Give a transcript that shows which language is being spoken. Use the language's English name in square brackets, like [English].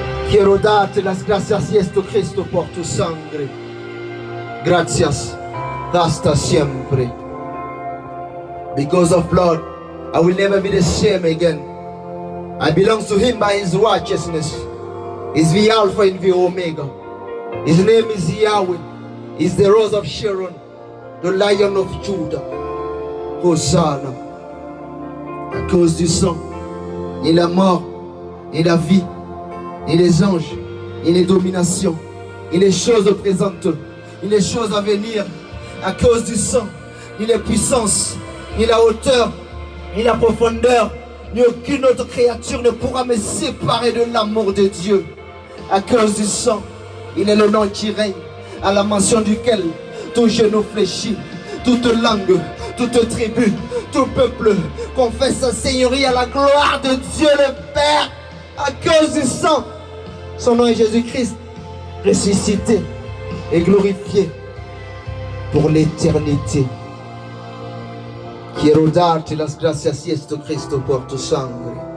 [Spanish] Quiero darte las gracias, Jesucristo, por tu sangre. Gracias hasta siempre. [English] Because of blood, I will never be the same again. I belong to Him by His righteousness. He's the Alpha and the Omega. His name is Yahweh. He's the Rose of Sharon, the Lion of Judah. Hosanna. [French] À cause du sang, ni la mort, ni la vie, ni les anges, ni les dominations, ni les choses présentes, ni les choses à venir. À cause du sang, ni les puissances, ni la hauteur, ni la profondeur, ni aucune autre créature ne pourra me séparer de l'amour de Dieu. À cause du sang, il est le nom qui règne, à la mention duquel tout genou fléchit, toute langue, toute tribu, tout peuple confesse sa seigneurie à la gloire de Dieu le Père à cause du sang. Son nom est Jésus-Christ, ressuscité et glorifié pour l'éternité. [Spanish] Quiero darte las gracias, Cristo, por tu sangre.